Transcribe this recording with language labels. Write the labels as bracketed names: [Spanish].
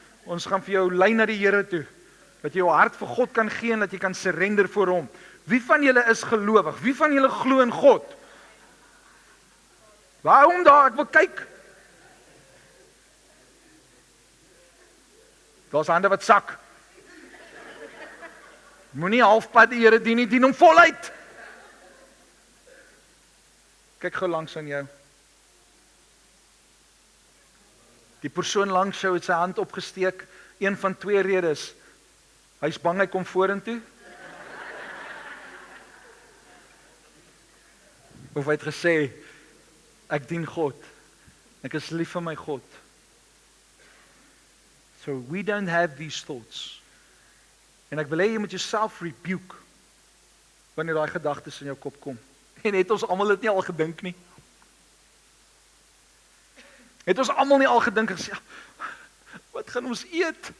[Afrikaans] Ons gaan vir jou lei na die Here toe. Dat jy jou hart vir God kan gee en dat jy kan surrender voor hom. Wie van julle is gelowig? Wie van julle glo in God? Waarom daar? Ek wil kyk. Daar's hande wat sak. Moenie halfpad die Here dien nie, dien hom voluit. Kyk gou langs aan jou. Die persoon langs jou het sy hand opgesteek, een van twee redes. Hy's bang hy kom vorentoe. Of hy het gesê, ek dien God. Ek is lief vir my God. [English] So we don't have these thoughts. [Afrikaans] En ek wil hê jy moet jouself rebuke wanneer daai gedagtes in jou kop kom. En het ons almal dit nie al gedink nie? Het ons almal nie al gedink en gesê, wat gaan ons eet?